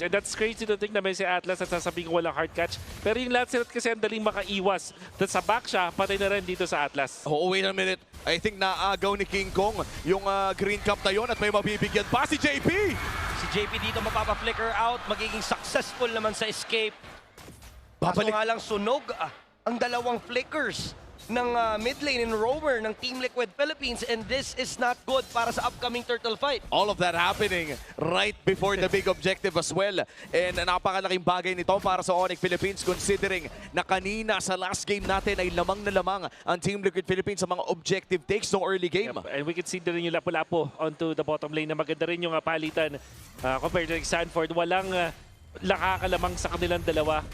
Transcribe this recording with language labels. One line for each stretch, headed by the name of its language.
English: And that's crazy to think
Filipino: na may si Atlas at sasabihin ko walang hard catch. Pero yung Lancelot kasi ang daling makaiwas. Dahil sa back siya, patay na rin dito sa Atlas.
English: Oh, wait a minute. I think
Filipino: naagaw ni King Kong yung green cup na yun at may mabibigyan pa si JP. Si JP dito mapapa-flicker out. Magiging successful naman sa escape. Kaso Babalik. nga lang sunog ang dalawang flickers ng mid lane in Roamer ng Team Liquid Philippines,
English: and this is not good
Filipino: para sa upcoming turtle fight.
English: All of that happening right before the big objective as well.
Filipino: And napakalaking bagay nito para sa Onyx Philippines considering na kanina sa last game natin ay lamang na lamang ang Team Liquid Philippines sa mga objective takes ng early game. Yep.
English: And we can see
Filipino: din yung Lapu-Lapu
English: onto the bottom lane
Filipino: na maganda rin yung palitan compared to Sanford. Walang nakakalamang sa kanilang dalawa.